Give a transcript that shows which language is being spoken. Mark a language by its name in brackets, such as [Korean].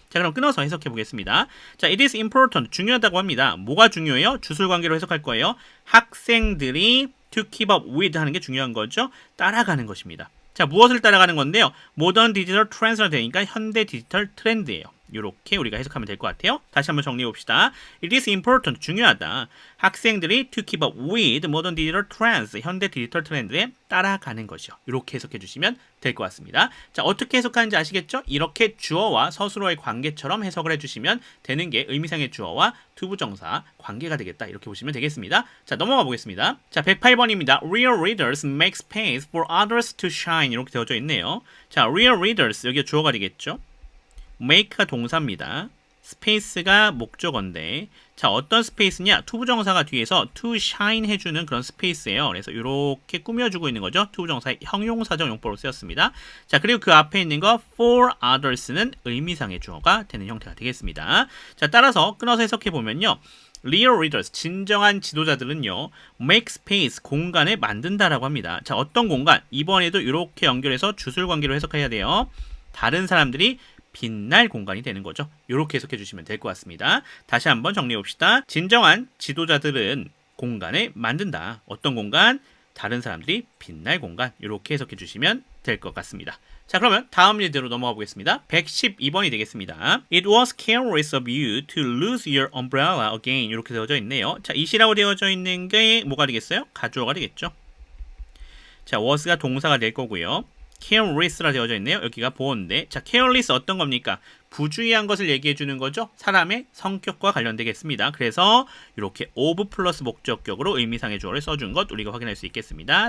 [Korean] 자, 그럼 끊어서 해석해 보겠습니다. 자, [English] it is important, [Korean] 중요하다고 합니다. 뭐가 중요해요? 주술 관계로 해석할 거예요. 학생들이 [English] to keep up with [Korean] 하는 게 중요한 거죠. 따라가는 것입니다. 자, 무엇을 따라가는 건데요? [English] modern digital trends [Korean] 라 되니까 현대 디지털 트렌드예요. 이렇게 우리가 해석하면 될 것 같아요. 다시 한번 정리해 봅시다. [English] It is important, [Korean] 중요하다. 학생들이 [English] to keep up with modern digital trends, [Korean] 현대 디지털 트렌드에 따라가는 것이요. 이렇게 해석해 주시면 될 것 같습니다. 자, 어떻게 해석하는지 아시겠죠? 이렇게 주어와 서술어의 관계처럼 해석을 해주시면 되는 게 의미상의 주어와 투부정사 관계가 되겠다. 이렇게 보시면 되겠습니다. 자, 넘어가 보겠습니다. 자, 108번입니다. [English] Real readers make space for others to shine. [Korean] 이렇게 되어져 있네요. 자, [English] real readers, [Korean] 여기가 주어가 되겠죠? make가 동사입니다. 스페이스가 목적어인데, 자, 어떤 스페이스냐? 투부정사가 뒤에서 [English] to shine [Korean] 해주는 그런 스페이스예요. 그래서 이렇게 꾸며주고 있는 거죠. 투부정사의 형용사적 용법으로 쓰였습니다. 자, 그리고 그 앞에 있는 거 [English] for others [Korean] 는 의미상의 주어가 되는 형태가 되겠습니다. 자, 따라서 끊어서 해석해 보면요. [English] Real readers, [Korean] 진정한 지도자들은요, [English] make space, [Korean] 공간을 만든다라고 합니다. 자, 어떤 공간? 이번에도 이렇게 연결해서 주술관계로 해석해야 돼요. 다른 사람들이 빛날 공간이 되는 거죠. 이렇게 해석해 주시면 될 것 같습니다. 다시 한번 정리해 봅시다. 진정한 지도자들은 공간을 만든다. 어떤 공간? 다른 사람들이 빛날 공간. 이렇게 해석해 주시면 될 것 같습니다. 자, 그러면 다음 예제로 넘어가 보겠습니다. 112번이 되겠습니다. [English] It was careless of you to lose your umbrella again. [Korean] 이렇게 되어져 있네요. 자, it이라고 되어져 있는 게 뭐가 되겠어요? 가주어가 되겠죠. 자, was가 동사가 될 거고요. careless라 되어져 있네요. 여기가 보어인데, 자, careless 어떤 겁니까? 부주의한 것을 얘기해 주는 거죠. 사람의 성격과 관련되겠습니다. 그래서 이렇게 of 플러스 목적격으로 의미상의 주어를 써준 것 우리가 확인할 수 있겠습니다.